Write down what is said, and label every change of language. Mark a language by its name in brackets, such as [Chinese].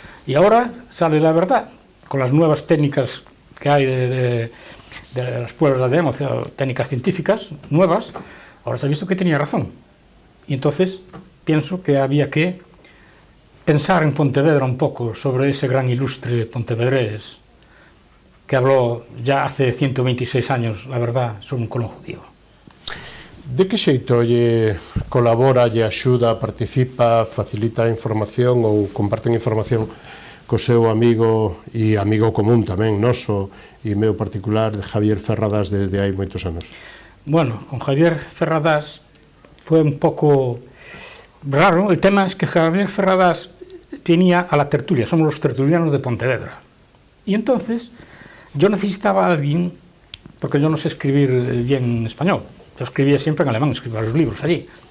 [Spanish] Y ahora sale la verdad, con las nuevas técnicas que hay de las pruebas de ADN, o sea, técnicas científicas nuevas, ahora se ha visto que tenía razón. Y entonces pienso que había que pensar en Pontevedra un poco sobre ese gran ilustre pontevedrés que habló ya hace 126 años, la verdad, sobre un Colón judío. [Galician] De que xeito lle colabora, lle axuda, participa, facilita a información ou comparten información co seu amigo e amigo común tamén, noso e meu particular, de Javier Ferradas, desde hai moitos anos? [Spanish] Bueno, con Javier Ferradas fue un poco raro. El tema es que Javier Ferradas tenía a la tertulia, somos los tertulianos de Pontevedra. Y entonces yo necesitaba a alguien, porque yo no sé escribir bien en español, yo escribía siempre en alemán, escribía los libros allí.